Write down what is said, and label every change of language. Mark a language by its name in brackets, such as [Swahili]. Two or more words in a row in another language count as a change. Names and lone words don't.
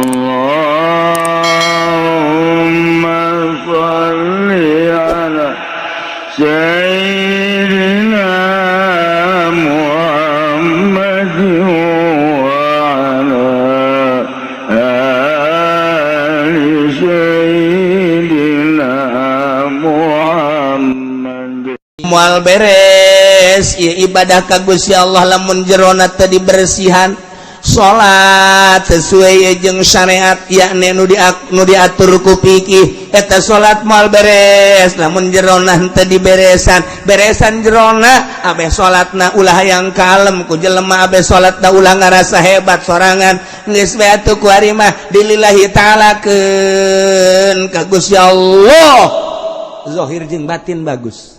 [Arabic] اللهم صل على سيدنا محمد وعلى آل سيدنا محمد. [Sundanese] Mual beres ya ibadah ka Gusti Allah lamun jerona teu dibersihan salat sesuai jeung syariat yakni nu diatur ku fikih eta salat moal beres lamun jerona teu diberesan beresan jerona abeh salatna ulah hayang kalem ku jelema abeh salatna ulah ngarasa hebat sorangan geus bae atuh ku ari mah dilillahi ta'ala keun ka Gusti Allah zahir jeung batin bagus.